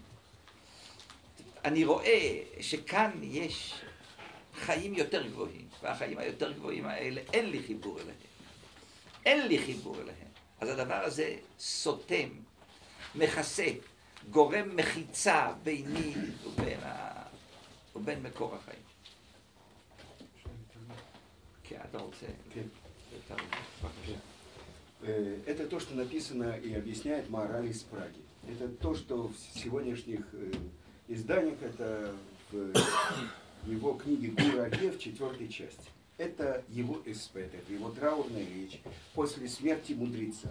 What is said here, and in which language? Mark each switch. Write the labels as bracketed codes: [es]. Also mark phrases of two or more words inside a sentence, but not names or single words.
[he] אני רואה שכאן יש חיים יותר גבוהים, והחיים היותר גבוהים האלה, אין לי חיבור אליהם. אין לי חיבור אליהם. אז הדבר הזה סותם, מכסה, גורם מחיצה ביני ובין מקור החיים. כן, אתה רוצה? כן. [ru] Это то, что написано и объясняет Маораль из Праги. Это то, что в сегодняшних изданиях, это в его книге «Гура Лев», 4 части. Это его эспет, это его траурная речь после смерти мудреца.